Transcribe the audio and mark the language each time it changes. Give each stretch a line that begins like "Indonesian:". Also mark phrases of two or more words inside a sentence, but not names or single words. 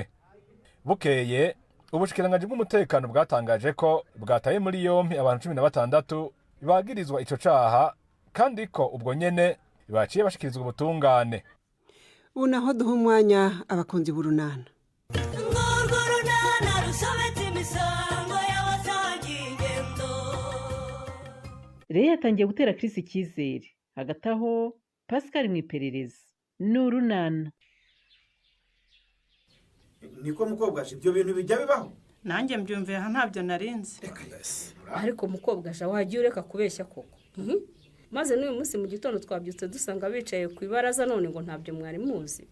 Rundi: Bukeye ubushikiranganji bw'umutekano bwatangaje ko bwataye muri yompi abantu 16 bagirizwa ico caha, kandi ko ubwo nyene baciye bashikirizwa ubutungane.
Kinyarwanda: Unaho duha umwanya abakunzi b'urunana. Rero yatangiye gutera Chris icyizere. Hagati aho Pascal mwiperereza n'urunana. Niko mukobwa ibyo bintu bijya bibaho? Nanjye mbyumviye aha ntabyo narinze. Ariko mukobwa wagiye ureka kubeshya koko. maze n'uyu munsi mu gitondo twabyutse dusanga bicaye ku ibaraza none ngo ntabyo mwari muzi.